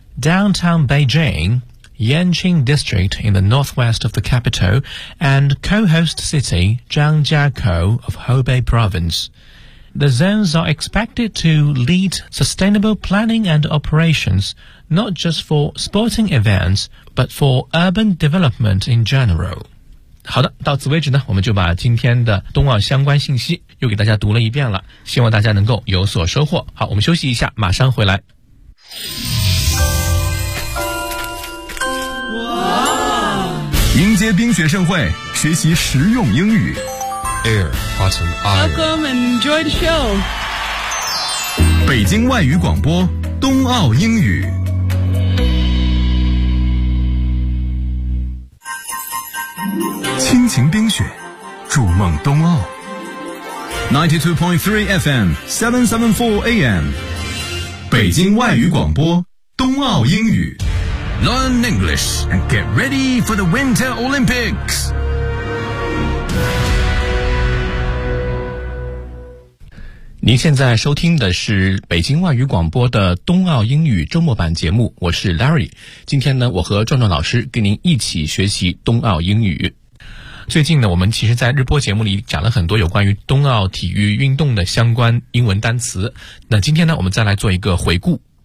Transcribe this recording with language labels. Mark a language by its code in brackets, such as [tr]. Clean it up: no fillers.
[en] Downtown Beijing, Yanqing District in the northwest of the capital, and co-host city Zhangjiakou of Hubei Province. The zones are expected to lead sustainable planning and operations, not just for sporting events, but for urban development in general. [zh] 好的，到此为止呢，我们就把今天的冬奥相关信息又给大家读了一遍了，希望大家能够有所收获。好，我们休息一下，马上回来。迎接冰雪盛会，学习实用英语。 Air, Autumn, [en] Iron. Welcome and enjoy the show. [zh] 北京外语广播，冬奥英语。亲情冰雪，筑梦冬奥。92.3 FM, 774 AM. 北京外语广播，冬奥英语。 [en] Learn English and get ready for the Winter Olympics. [zh] 您现在收听的是北京外语广播的冬奥英语周末版节目，我是 Larry。今天呢，我和壮壮老师跟您一起学习冬奥英语。最近呢，我们其实在日播节目里讲了很多有关于冬奥体育运动的相关英文单词，那今天呢，我们再来做一个回顾。